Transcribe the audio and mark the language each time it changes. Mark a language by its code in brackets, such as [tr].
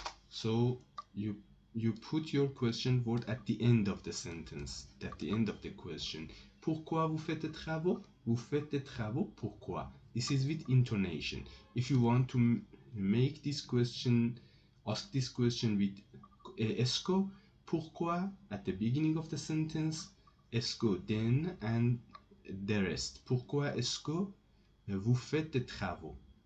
[en] So you put your question word at the end of the sentence, at the end of the question. [fr] Pourquoi vous faites des travaux? Vous faites des travaux pourquoi? [en] This is with intonation. If you want to make this question, ask this question with esco, pourquoi at the beginning of the sentence, esco then, and the rest. [fr] Pourquoi esco vous faites des travaux?